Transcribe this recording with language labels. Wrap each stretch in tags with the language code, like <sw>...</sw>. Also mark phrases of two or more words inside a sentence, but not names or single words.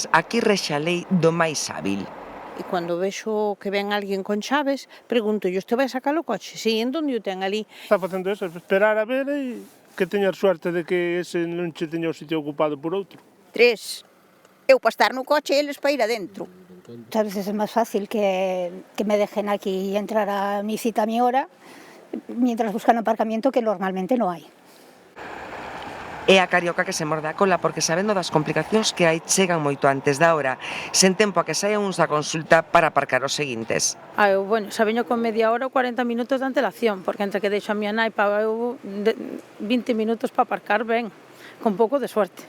<gl>Aquí rexe a lei do máis hábil. E cando vexo que ven alguén con chaves, pregunto, "Este vai sacar o coche?" Si, en donde o ten ali? Está facendo eso, esperar a ver e que teña suerte de que ese non che teña o sitio ocupado por outro. 3. Eu para estar no coche e eles para ir adentro.</gl> <es>Muchas veces es más fácil que me dejen aquí y entrar a mi cita a mi hora, mientras buscan aparcamiento que normalmente no hay.</es> <gl>É a carioca que se morde a cola porque sabendo das complicacións que hai chegan moito antes da hora, sen tempo a que saian uns da consulta para aparcar os seguintes. Eu, xa veño con media hora ou 40 minutos de antelación, porque entre que deixo a miña nai para 20 minutos para aparcar ben, con pouco de suerte.</gl>